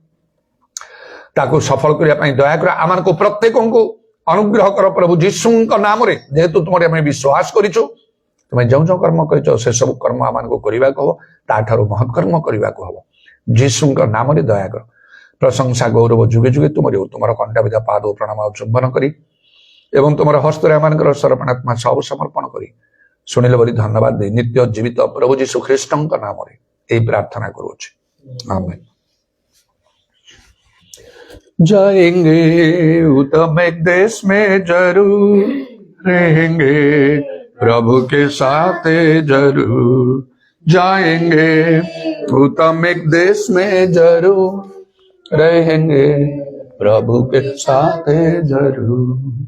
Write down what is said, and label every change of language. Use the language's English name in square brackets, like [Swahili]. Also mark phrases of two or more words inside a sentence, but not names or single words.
[Odia] ତାକୁ ସଫଳ କରିବା ପାଇଁ ଦୟା କର ଆମମାନଙ୍କୁ ପ୍ରତ୍ୟେକଙ୍କୁ ଅନୁଗ୍ରହ କର ପ୍ରଭୁ ଯୀଶୁଙ୍କ ନାମରେ ଯେହେତୁ ତୁମରେ ଆମେ ବିଶ୍ୱାସ କରିଛୁ ତୁମେ ଯେଉଁ ଯେଉଁ କର୍ମ କରିଛ ସେ ସବୁ କର୍ମ ଆମମାନଙ୍କୁ କରିବାକୁ ହବ ତାଠାରୁ ମହତ୍ କର୍ମ କରିବାକୁ ହବ ଯୀଶୁଙ୍କ ନାମରେ ଦୟା କର ପ୍ରଶଂସା ଗୌରବ ଯୁଗେ ଯୁଗେ ତୁମର କଣ୍ଟାବିଧା ପାଦ ପ୍ରଣାମ ଚୁମ୍ବନ କରି ଏବଂ ତୁମର ହସ୍ତରେ ଆମମାନଙ୍କର ସମର୍ପଣାତ୍ମା ସବୁ ସମର୍ପଣ କରି ଶୁଣିଲେ ବୋଲି ଧନ୍ୟବାଦ ଦେଇ ନିତ୍ୟ ଜୀବିତ ପ୍ରଭୁ ଯୀଶୁ ଖ୍ରୀଷ୍ଟଙ୍କ ନାମରେ ଏହି ପ୍ରାର୍ଥନା କରୁଅଛି ଆମେନ୍। [Hindi] जाएंगे उत्तम एक देश में जरूर रहेंगे, प्रभु के साथ जरूर जाएंगे, उत्तम एक देश में जरूर रहेंगे, प्रभु के साथ जरूर।